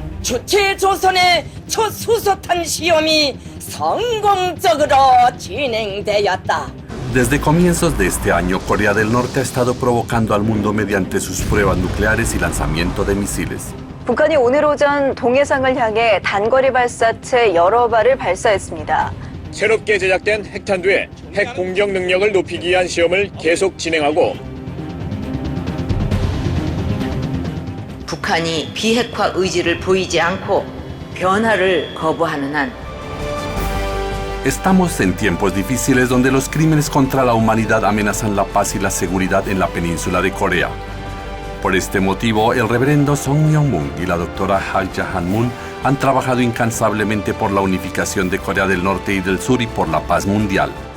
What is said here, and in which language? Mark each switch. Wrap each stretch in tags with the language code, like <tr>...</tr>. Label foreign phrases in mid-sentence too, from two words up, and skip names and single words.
<ko>주체조선의 첫 수소탄 시험이 성공적으로 진행되었다.</ko> <es>Desde comienzos de este año, Corea del Norte ha estado provocando al mundo mediante sus pruebas nucleares y lanzamiento de misiles.</es> <ko>북한이 오늘 오전 동해상을 향해 단거리 발사체 여러 발을 발사했습니다. 새롭게 제작된 핵탄두의 핵 공격 능력을 높이기 위한 시험을 계속 진행하고 북한이 비핵화 의지를 보이지 않고 변화를 거부하는 한</ko> <es>Estamos en tiempos difíciles donde los crímenes contra la humanidad amenazan la paz y la seguridad en la península de Corea. Por este motivo, el reverendo Song Myung-moon y la doctora Hak Ja-han-moon han trabajado incansablemente por la unificación de Corea del Norte y del Sur y por la paz mundial.</es>